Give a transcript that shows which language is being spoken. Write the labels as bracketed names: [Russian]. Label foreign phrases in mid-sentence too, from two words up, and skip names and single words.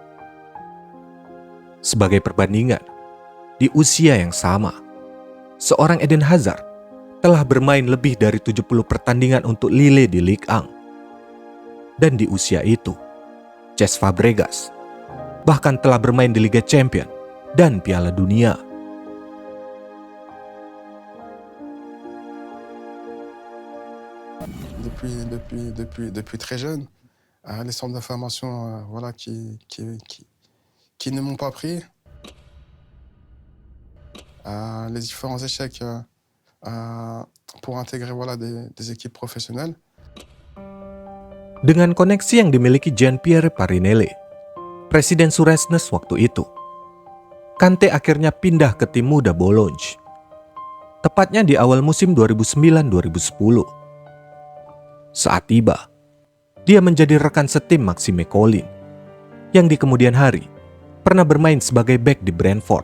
[Indonesian] Sebagai perbandingan, di usia yang sama, seorang Eden Hazard telah bermain lebih dari 70 pertandingan untuk Lille di Ligue 1. Dan di usia itu, Cesc Fabregas bahkan telah bermain di Liga Champions dan Piala Dunia. [French] Depuis très jeune, les centres de formation qui ne m'ont pas pris, les différents échecs pour intégrer des équipes professionnelles. [Indonesian] Dengan koneksi yang dimiliki Jean-Pierre Parinelli, Presiden Suresnes waktu itu, Kante akhirnya pindah ke tim muda Bologne. Tepatnya di awal musim 2009-2010. Saat tiba, dia menjadi rekan setim Maxime Collin, yang di kemudian hari pernah bermain sebagai bek di Brentford.